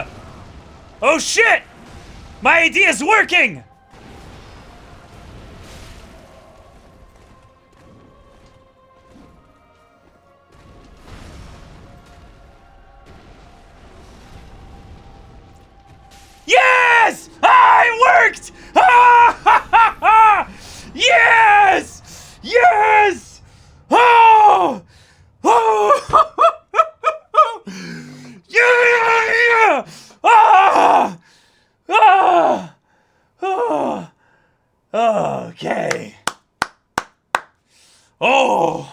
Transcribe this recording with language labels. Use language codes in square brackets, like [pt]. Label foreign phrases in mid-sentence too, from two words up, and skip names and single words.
[en] Oh shit! My idea's working! Yes! Ah, it worked! Ah, ha, ha, ha! Yes! Yes! Oh! Oh! Yeah! Ah! Ah! Oh! Okay. Oh!